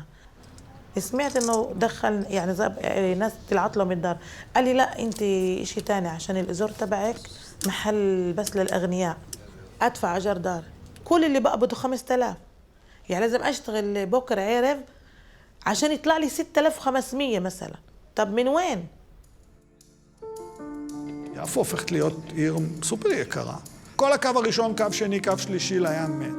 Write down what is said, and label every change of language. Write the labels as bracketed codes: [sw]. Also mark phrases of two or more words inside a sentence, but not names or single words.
[ar] سمعت انه دخل يعني ناس طلعت له من الدار، قال لي لا انت شيء ثاني عشان الايجار تبعك محل بس للاغنياء، ادفع اجار دار، كل اللي بقبضه 5000، يعني لازم اشتغل بكره عرب عشان يطلع لي 6500 مثلا. طب من وين؟ [he] יפו הופכת להיות עיר סופר יקרה. כל הקו הראשון, קו שני, קו שלישי לים מת.